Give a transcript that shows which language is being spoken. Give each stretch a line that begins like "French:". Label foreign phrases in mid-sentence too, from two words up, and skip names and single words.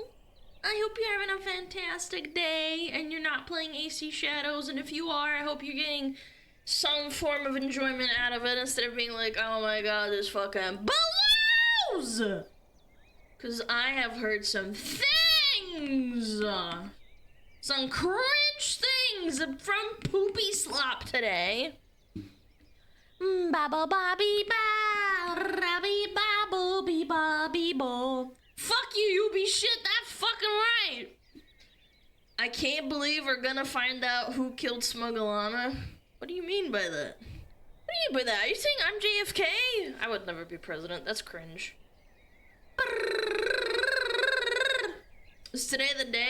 English: I hope you're having a fantastic day and you're not playing AC Shadows, and if you are, I hope you're getting some form of enjoyment out of it instead of being like, oh my god, this fucking blows! Cause I have heard some things! Some cringe things from Poopy Slop today. Ba ba ba bee ba, rabby ba bo bee ba bee bo. Fuck you, you be shit, that's fucking right! I can't believe we're gonna find out who killed SmugAlana. What do you mean by that? What do you mean by that? Are you saying I'm JFK? I would never be president, that's cringe. Is today the day?